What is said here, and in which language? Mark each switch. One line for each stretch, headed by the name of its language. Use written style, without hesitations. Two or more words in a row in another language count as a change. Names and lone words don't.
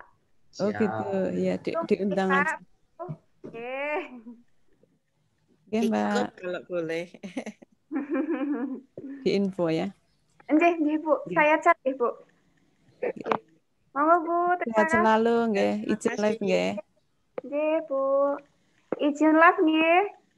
Indonesian: Oh gitu, ya diundang aja. Oke. Oke, Mbak. Kalau boleh. Di info ya. Nggih, Bu. Saya chat ya, Bu. Monggo, Bu. Sehat selalu, nggih. Izin live nggih. Nggih, Bu. Izin live nggih.